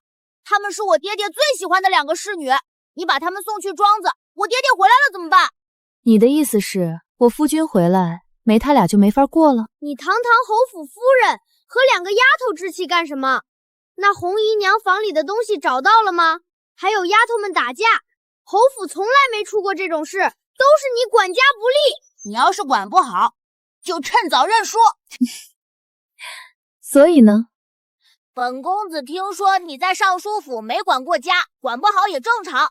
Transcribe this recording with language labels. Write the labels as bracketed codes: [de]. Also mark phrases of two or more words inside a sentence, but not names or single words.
[zh] 他們是我爹爹最喜歡的2個侍女，你把他們送去莊子，我爹爹回來了怎麼辦？你的意思是我夫君回來，沒他倆就沒法過了？你堂堂侯府夫人和2個丫頭置氣幹什麼？那紅姨娘房裡的東西找到了嗎？還有丫頭們打架，侯府從來沒出過這種事，都是你管家不力。你要是管不好，就趁早認輸。所以呢？本公子聽說你在尚書府没管過家，管不好也正常。